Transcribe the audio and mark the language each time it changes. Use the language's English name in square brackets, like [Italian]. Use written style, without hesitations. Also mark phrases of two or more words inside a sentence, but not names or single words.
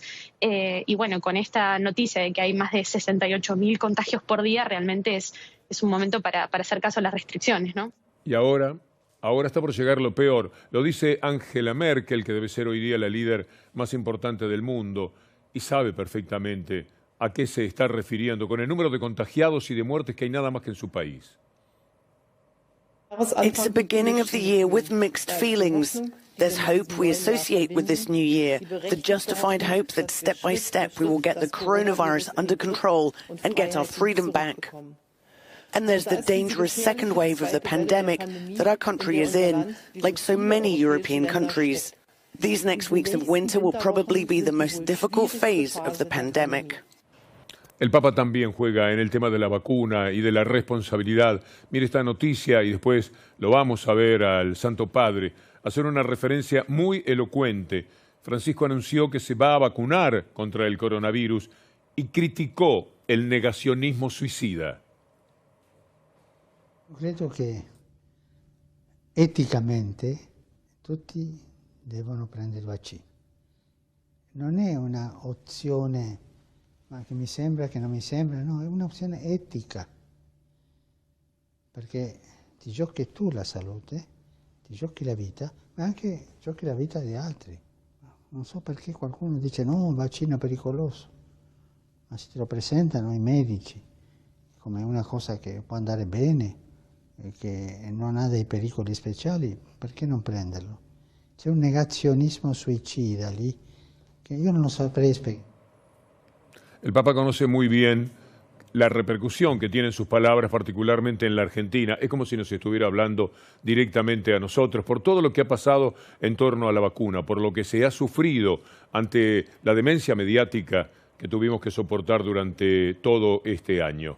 [Spanish] Y bueno, con esta noticia de que hay más de 68.000 contagios por día, realmente es un momento para hacer caso a las restricciones, ¿no? Y ahora está por llegar lo peor. Lo dice Angela Merkel, que debe ser hoy día la líder más importante del mundo, y sabe perfectamente a qué se está refiriendo con el número de contagiados y de muertes que hay nada más que en su país. [English] It's the beginning of the year with mixed feelings. There's hope we associate with this new year, the justified hope that step by step we will get the coronavirus under control and get our freedom back. And there's the dangerous second wave of the pandemic that our country is in, like so many European countries. These next weeks of winter will probably be the most difficult phase of the pandemic. [Spanish] El Papa también juega en el tema de la vacuna y de la responsabilidad. Mire esta noticia y después lo vamos a ver al Santo Padre hacer una referencia muy elocuente. Francisco anunció que se va a vacunar contra el coronavirus y criticó el negacionismo suicida. [Italian] Credo che eticamente tutti devono prendere il vaccino. Non è una opzione, ma che mi sembra, che non mi sembra, no, è un'opzione etica, perché ti giochi tu la salute, ti giochi la vita, ma anche giochi la vita di altri. Non so perché qualcuno dice no, il vaccino è pericoloso, ma se te lo presentano i medici come una cosa che può andare bene e che non ha dei pericoli speciali, perché non prenderlo? C'è un negazionismo suicida lì [Spanish] que yo no lo sabré explicar. El Papa conoce muy bien la repercusión que tienen sus palabras, particularmente en la Argentina. Es como si nos estuviera hablando directamente a nosotros por todo lo que ha pasado en torno a la vacuna, por lo que se ha sufrido ante la demencia mediática que tuvimos que soportar durante todo este año.